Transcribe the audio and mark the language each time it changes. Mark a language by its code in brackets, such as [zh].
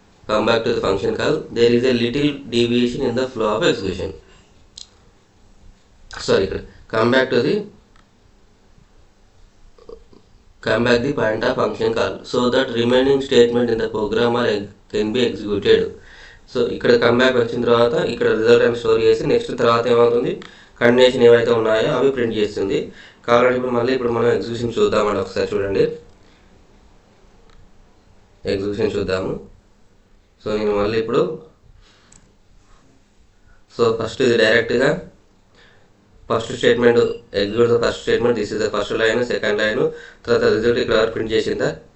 [en] Come back to the function call. There is a little deviation in the flow of execution. Sorry, ఇక్కడ come back the point of function call so that remaining statement in the program can be executed. [te] So ఇక్కడ come back వచ్చిన తర్వాత ఇక్కడ result అని store చేసి next తర్వాత ఏమవుతుంది, condition ఏవైతే ఉన్నాయో అవి ప్రింట్ చేస్తుంది. కాబట్టి ఇప్పుడు మనం ఎగ్జిక్యూషన్ చూద్దామండి. ఒకసారి చూడండి, ఎగ్జిక్యూషన్ చూద్దాము. సో నేను మళ్ళీ ఇప్పుడు ఫస్ట్ ఇది డైరెక్ట్గా first statement [en] execute the first statement, this is the first line, second line, [te] తర్వాత రిజల్ట్ ఇక్కడ ప్రింట్ చేసిందా.